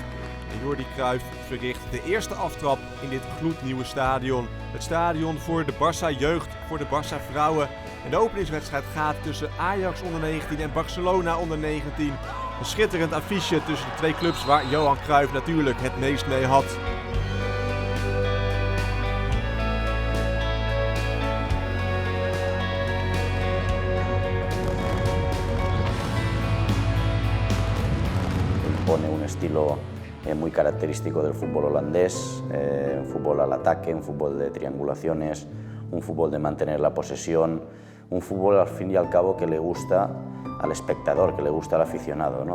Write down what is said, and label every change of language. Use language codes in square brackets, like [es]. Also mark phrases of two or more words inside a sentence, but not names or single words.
[nl] En Jordi Cruijff verricht de eerste aftrap in dit gloednieuwe stadion. Het stadion voor de Barça jeugd, voor de Barça vrouwen. En de openingswedstrijd gaat tussen Ajax onder 19 en Barcelona onder 19. Een schitterend affiche tussen de twee clubs waar Johan Cruijff natuurlijk het meest mee had. [es] Pone un estilo muy característico del fútbol holandés, un fútbol al ataque, un fútbol de triangulaciones, un fútbol de mantener la posesión, un fútbol al fin y al cabo que le gusta al espectador, que le gusta al aficionado, ¿no?